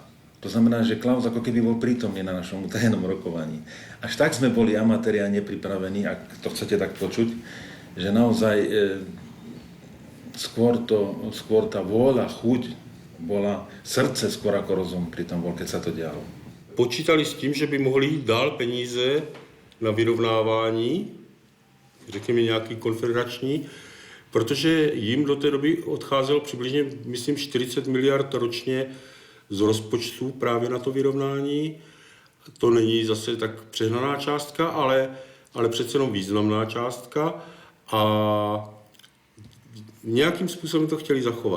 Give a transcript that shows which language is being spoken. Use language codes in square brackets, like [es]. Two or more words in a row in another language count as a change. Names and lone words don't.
[sk] To znamená, že Klaus ako keby bol prítomný na našom tajnom rokovaní. Až tak sme boli amatéri a nepripravení, ak to chcete tak počuť, že naozaj skôr tá vôľa, chuť bola srdce skôr ako rozum pri tom bol, keď sa to dialo. [cs] Počítali s tím, že by mohli jít dál peníze na vyrovnávání, řekněme nějaký konfederační, protože jim do té doby odcházelo přibližně, myslím, 40 miliard ročně z rozpočtu právě na to vyrovnání. To není zase tak přehnaná částka, ale přece jenom významná částka a nějakým způsobem to chtěli zachovat.